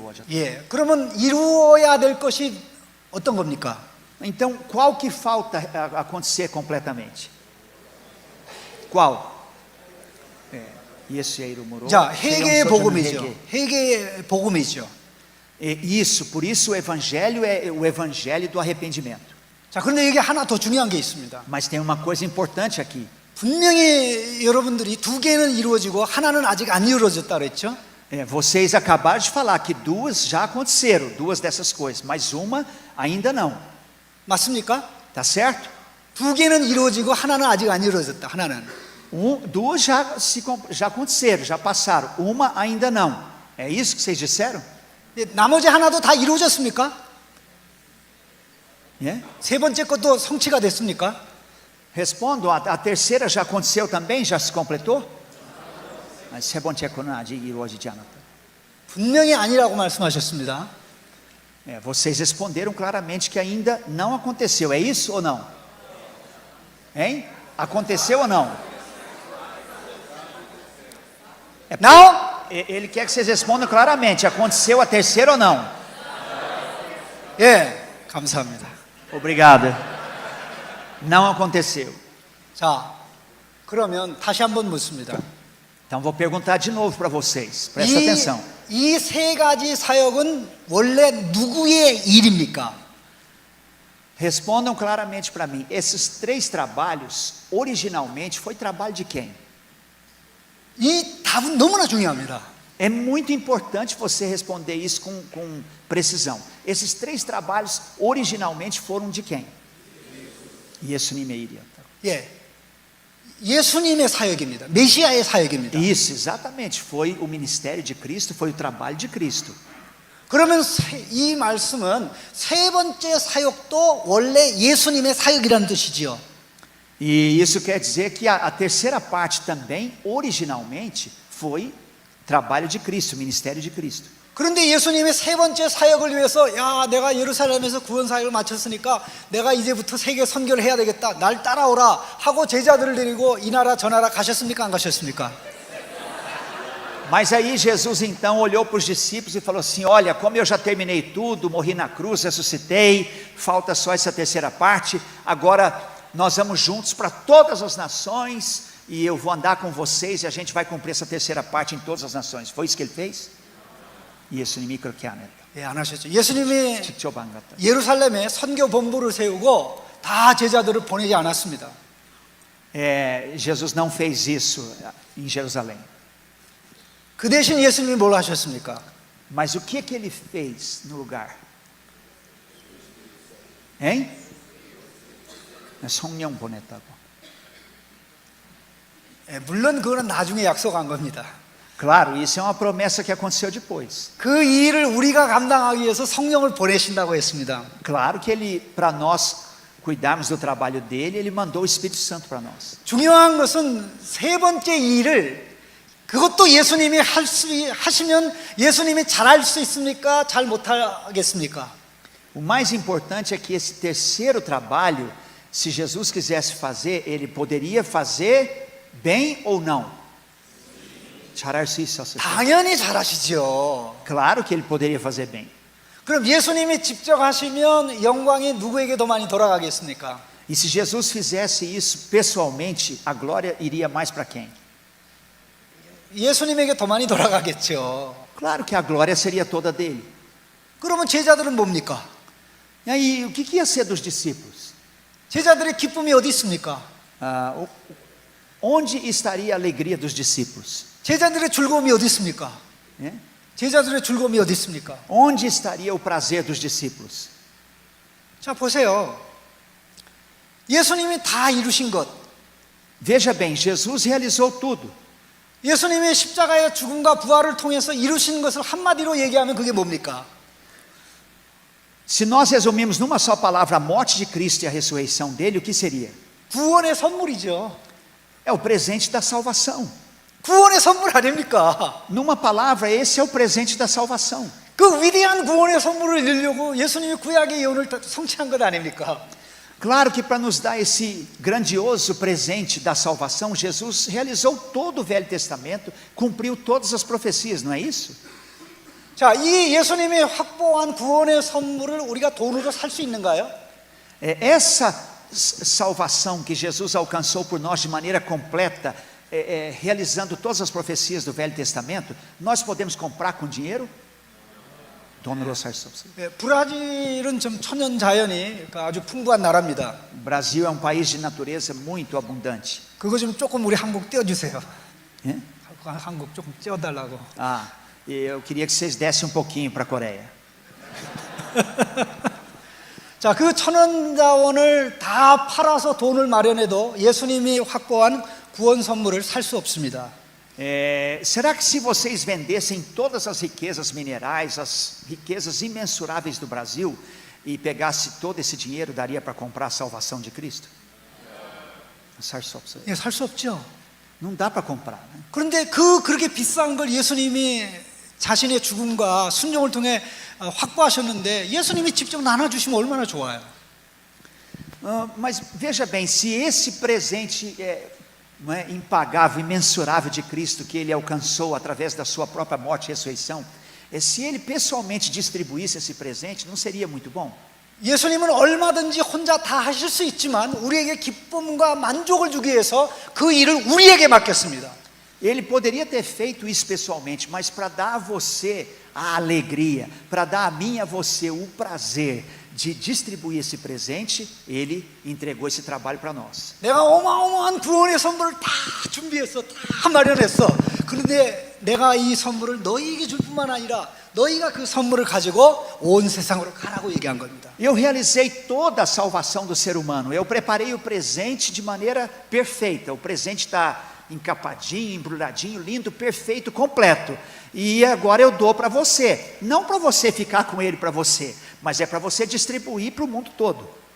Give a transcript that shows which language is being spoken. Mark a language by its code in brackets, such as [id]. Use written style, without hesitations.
[ko] 예, 그러면 이루어야 될 것이 어떤 겁니까? [pt] Então, qual que falta acontecer completamente? Qual? [ko] 자, 회개의 복음이죠. 회개의 복음이죠. [pt] Isso, por isso o evangelho é o evangelho do arrependimento. [ko] 자, 그런데 여기 하나 더 중요한 게 있습니다. [pt] Mas tem uma coisa importante aqui. [ko] 분명히 여러분들이 두 개는 이루어지고 하나는 아직 안 이루어졌다 그랬죠? [pt] Vocês acabaram de falar que duas já aconteceram, duas dessas coisas, mas uma ainda não. [ko] 맞습니까? [pt] Tá certo? [ko] 두 개는 이루어지고 하나는 아직 안 이루어졌다. 하나는. [pt] Duas já aconteceram, já passaram. Uma ainda não. É isso que vocês disseram? [ko] 나머지 하나도 다 이루어졌습니까? [pt] É? [ko] 세 번째 것도 성취가 됐습니까? [pt] Respondo, a terceira já aconteceu também? Já se completou? Mas [ko] 세 번째 거는 아직 이루어지지 않았다. 분명히 아니라고 말씀하셨습니다. [pt] Vocês responderam claramente que ainda não aconteceu. É isso ou não? Hein? Aconteceu ou não? Não? Ele quer que vocês respondam claramente. Aconteceu a terceira ou não? [ko] 예, 감사합니다. [pt] Obrigado. Não aconteceu. [ko] 자, 그러면 다시 한번 묻습니다. [pt] Então vou perguntar de novo para vocês. Presta atenção. [ko] 이 세 가지 사역은 원래 누구의 일입니까? [pt] Respondam claramente para mim. Esses três trabalhos, originalmente, foi trabalho de quem? [ko] 이 답은 너무나 중요합니다. [pt] É muito importante você responder isso com precisão. Esses três trabalhos, originalmente, foram de quem? [ko] 예수님의 일이었다. 예, 예수님의 사역입니다. 메시아의 사역입니다. [pt] Isso, exatamente. Foi o ministério de Cristo, foi o trabalho de Cristo. [ko] 그러면 이 말씀은 세 번째 사역도 원래 예수님의 사역이라는 뜻이지요. [pt] E isso quer dizer que a terceira parte também, originalmente, foi trabalho de Cristo, ministério de Cristo. [ko] 그런데 예수님의 세 번째 사역을 위해서 야, 내가 예루살렘에서 구원 사역을 마쳤으니까 내가 이제부터 세계 선교를 해야 되겠다. 날 따라오라 하고 제자들을 데리고 이 나라 저 나라 가셨습니까? 안 가셨습니까? [pt] Mas aí Jesus então olhou para os discípulos e falou assim: olha, como eu já terminei tudo, morri na cruz, ressuscitei, falta só essa terceira parte, agora nós vamos juntos para todas as nações e eu vou andar com vocês e a gente vai cumprir essa terceira parte em todas as nações. Foi isso que ele fez? [ko] 예수님이 그렇게 안 했다. 예, 안 하셨죠. 예수님이 직접 안 갔다. 예루살렘에 선교 본부를 세우고 다 제자들을 보내지 않았습니다. [pt] Jesus não fez isso em Jerusalém. [ko] 그 대신 예수님이 뭘 하셨습니까? [pt] Mas o que ele fez no lugar? [ko] Hein? 성령 보냈다고. 예, 물론 그거는 나중에 약속한 겁니다. [pt] Claro, isso é uma promessa que aconteceu depois. [ko] 그 일을 우리가 감당하기 위해서 성령을 보내신다고 했습니다. [pt] Claro que ele, para nós cuidarmos do trabalho dele, ele mandou o Espírito Santo para nós. [ko] 중요한 것은 세 번째 일을 그것도 예수님이 하시면 예수님이 잘할 수 있습니까? 잘 못하겠습니까? [pt] O mais importante é que esse terceiro trabalho, se Jesus quisesse fazer, ele poderia fazer bem ou não? [ko] 잘할 수 있었어요. 당연히 잘하시죠. [pt] Claro que ele poderia fazer bem. [ko] 그럼 예수님이 직접 하시면 영광이 누구에게 더 많이 돌아가겠습니까? [pt] E se Jesus fizesse isso pessoalmente, a glória iria mais para quem? [ko] 예수님에게 더 많이 돌아가겠죠. [pt] Claro que a glória seria toda dele. [ko] 그러면 제자들은 뭡니까? [pt] E aí, o que ia ser dos discípulos? [ko] 제자들의 기쁨이 어디 있습니까? [pt] Onde estaria a alegria dos discípulos? [ko] 제자들의 즐거움이 어디 있습니까? [pt] É? [ko] 제자들의 즐거움이 어디 있습니까? [pt] Onde estaria o prazer dos discípulos? [ko] 자, 보세요. 예수님이 다 이루신 것, [pt] Veja bem, Jesus realizou tudo. [ko] 예수님의 십자가의 죽음과 부활을 통해서 이루신 것을 한마디로 얘기하면 그게 뭡니까? [pt] Se nós resumirmos numa só palavra a morte de Cristo e a ressurreição dele, o que seria? [ko] 구원의 선물이죠. [pt] É o presente da salvação. [ko] 구원의 선물 아닙니까? [pt] Numa palavra, esse é o presente da salvação. [ko] 그 위대한 구원의 선물을 이루려고 예수님이 구약의 예언을 성취한 것 아닙니까? [pt] Claro que para nos dar esse grandioso presente da salvação, Jesus realizou todo o Velho Testamento, cumpriu todas as profecias, não é isso? [ko] 자, 이 예수님이 확보한 구원의 선물을 우리가 돈으로 살 수 있는가요? [pt] Essa salvação que Jesus alcançou por nós de maneira completa, realizando todas as profecias do Velho Testamento, nós podemos comprar com dinheiro? [ko] 돈으로 살 수 없어요. 브라질은 좀 천연 자연이 아주 풍부한 나라입니다. [pt] O Brasil é um país de natureza muito abundante. [ko] 그거 좀 조금 우리 한국 떼어주세요. [pt] É? [ko] 한국 조금 떼어달라고. [pt] Eu queria que vocês dessem um pouquinho para a Coreia. [ko] 자, 그 천연 자원을 다 팔아서 돈을 마련해도 예수님이 확보한 구원 선물을 살 수 없습니다. [pt] Será que se vocês vendessem todas as riquezas minerais, as riquezas imensuráveis do Brasil, e pegasse todo esse dinheiro, daria para comprar a salvação de Cristo? [ko] 살 수 없죠. [pt] Não dá para comprar, né? [ko] 그런데 그렇게 비싼 걸 예수님이 자신의 죽음과 순종을 통해 확보하셨는데 예수님이 직접 나눠주시면 얼마나 좋아요. [pt] Mas veja bem, se esse presente não é impagável, imensurável de Cristo que ele alcançou através da sua própria morte e ressurreição, se ele pessoalmente distribuísse esse presente, não seria muito bom? [ko] 예수님은 얼마든지 혼자 다 하실 수 있지만 우리에게 기쁨과 만족을 주기 위해서 그 일을 우리에게 맡겼습니다. [pt] Ele poderia ter feito isso pessoalmente, mas para dar a você a alegria, para dar a mim e a você o prazer de distribuir esse presente, ele entregou esse trabalho para nós. [ko] 내가 어마어마한 구원의 선물을 다 준비했어, 다 마련했어. 그런데 내가 이 선물을 너희에게 줄 뿐만 아니라 너희가 그 선물을 가지고 온 세상으로 가라고 얘기한 겁니다. [pt] Eu realizei toda a salvação do ser humano. Eu preparei o presente de maneira perfeita. O presente está encapadinho, embrulhadinho, lindo, perfeito, completo. E agora eu dou para você. Não para você ficar com ele para você, mas é para você distribuir para o mundo todo.